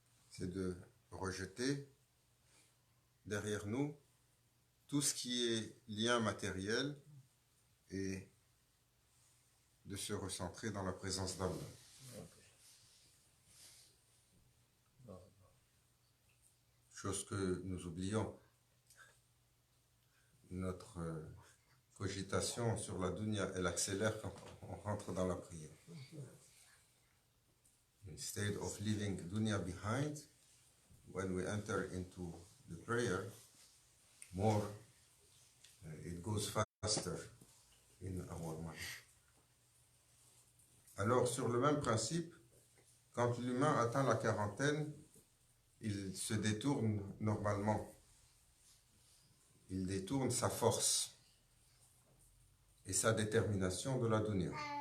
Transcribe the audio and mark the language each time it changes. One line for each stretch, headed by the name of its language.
French: c'est de rejeter derrière nous tout ce qui est lien matériel et de se recentrer dans la présence d'Allah. Chose que nous oublions. notre cogitation sur la dunya, elle accélère quand on rentre dans la prière.
English: Instead of leaving dunya behind, when we enter into the prayer, more it goes faster in our mind.
French: Alors, sur le même principe, quand l'humain atteint la quarantaine, il se détourne normalement. Il détourne sa force et sa détermination de la dunya.